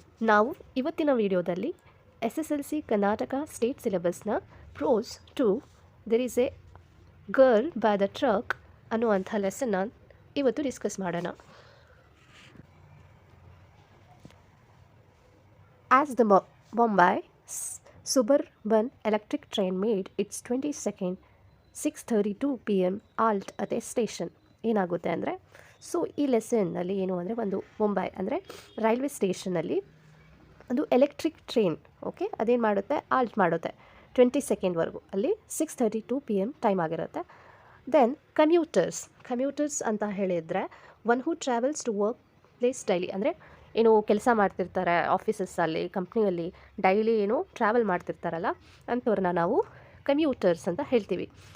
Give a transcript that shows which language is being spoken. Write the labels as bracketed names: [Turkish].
[Kannada] ನಾವು ಇವತ್ತಿನ ವಿಡಿಯೋದಲ್ಲಿ SSLC Karnataka state ಸಿಲೆಬಸ್ನ pros 2 there is A girl by the truck ಅನ್ನುವಂಥ ಲೆಸನ್ನ ಇವತ್ತು ಡಿಸ್ಕಸ್ ಮಾಡೋಣ. [English] As the Bombay suburban electric train made its 22nd 6:32 p.m. halt at a station, [Kannada] ಏನಾಗುತ್ತೆ ಅಂದರೆ so ಈ ಲೆಸನ್ನಲ್ಲಿ ಏನು ಅಂದರೆ ಒಂದು ಮುಂಬೈ ಅಂದರೆ ರೈಲ್ವೆ ಸ್ಟೇಷನಲ್ಲಿ ಒಂದು ಎಲೆಕ್ಟ್ರಿಕ್ ಟ್ರೈನ್ ಓಕೆ ಅದೇನು ಮಾಡುತ್ತೆ ಆಲ್ಟ್ ಮಾಡುತ್ತೆ 22 ಅಲ್ಲಿ 6:32 p.m. ಟೈಮ್ ಆಗಿರುತ್ತೆ. ದೆನ್ ಕಮ್ಯೂಟರ್ಸ್ ಅಂತ ಹೇಳಿದರೆ [English] one who travels to work place daily, [Kannada] ಅಂದರೆ ಏನು ಕೆಲಸ ಮಾಡ್ತಿರ್ತಾರೆ ಆಫೀಸಸ್ಸಲ್ಲಿ ಕಂಪ್ನಿಯಲ್ಲಿ ಡೈಲಿ ಏನು ಟ್ರಾವೆಲ್ ಮಾಡ್ತಿರ್ತಾರಲ್ಲ ಅಂಥವ್ರನ್ನ ನಾವು ಕಮ್ಯೂಟರ್ಸ್ ಅಂತ ಹೇಳ್ತೀವಿ.